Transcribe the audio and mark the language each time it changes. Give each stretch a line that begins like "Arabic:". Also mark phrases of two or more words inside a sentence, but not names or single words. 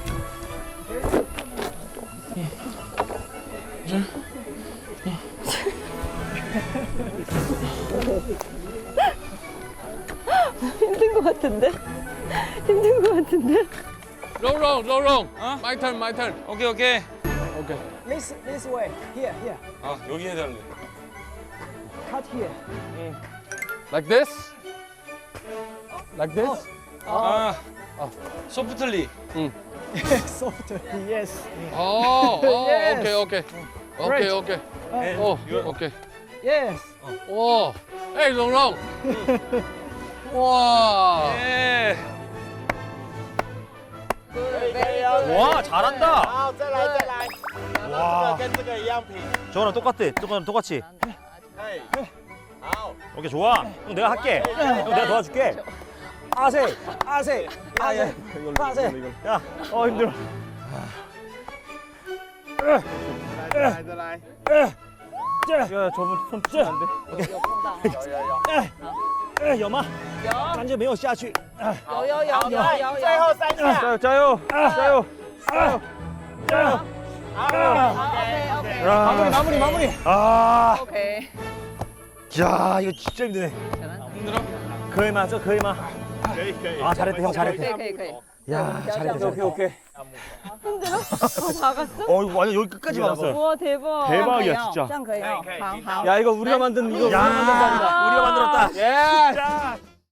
Korean: 힘든 것 같은데? 힘든 것 같은데?
English: 롱 my turn
Korean: 오케이.
English: OK This way. Here.
Korean: 아 여기 해야 되는데.
English: Cut here. like this like this
Korean: 아 소프트리.
English: Soft. Yes. OK OK OK Yes.
Korean: 와 에이 롱 와 예. 와 잘한다.
Chinese: 好，再来，哇跟这个一样平。
Korean: 저거랑 똑같이.
Chinese: 哎，好，
Korean: 오케이 좋아. 형 내가 할게. 형 내가 도와줄게. 아세. 야, 힘들어.
Chinese: 再来。
Korean: 야, 저분 손 찌. 안 돼.
Chinese: 有，有吗？有感觉没有下去。有，最后3下。加油！ OK。
Korean: 마무리. 아, OK。 야, 이거 진짜 힘드네. 그이 吗？
Chinese: 这可以吗？可以。
Korean: 아, 잘했대, 형 잘했대.
Chinese: 可以。
Korean: 야, 잘했대. 오케이. 힘들어? 박았어? 이거 완전 여기 끝까지 박았어요. 우와 대박. 대박이야,
Chinese: 这
Korean: 진짜.
Chinese: 样可以哦。好。
Korean: 야 이거 우리가 만든 야, 우리가 만들었다. 예 자.